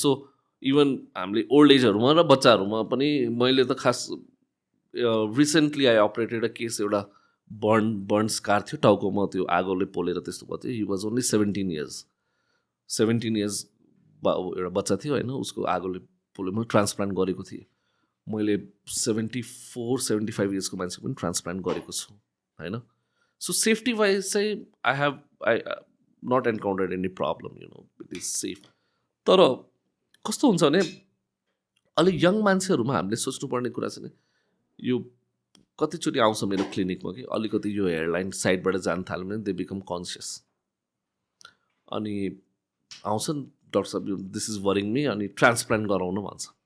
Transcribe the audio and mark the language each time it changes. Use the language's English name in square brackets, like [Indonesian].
[Nepali] So even हामीले old एजहरूमा र बच्चाहरूमा पनि, मैले त खास recently I operated a case, एउटा बर्न स्कार थियो टाउकोमा, त्यो आगोले पोलेर त्यस्तो भयो थियो. [English] He was only 17 years. [Nepali] 17 years एउटा बच्चा थियो होइन, उसको आगोले पोले. मैले ट्रान्सप्लान्ट गरेको थिएँ. मैले 74-75 इयर्सको मान्छे पनि ट्रान्सप्लान्ट गरेको छु होइन. [English] So safety wise चाहिँ I not encountered any problem, you know, it is safe. [Nepali] तर कस्तो हुन्छ भने अलिक यङ मान्छेहरूमा हामीले सोच्नुपर्ने कुरा चाहिँ यो कतिचोटि आउँछ मेरो क्लिनिकमा कि अलिकति यो हेयरलाइन साइडबाट जान थाल्यो भने [English] They become conscious. [Nepali] अनि आउँछन्, डक्टर साहब [English] this is worrying me, [Nepali] अनि ट्रान्सप्लान्ट गराउनु भन्छ.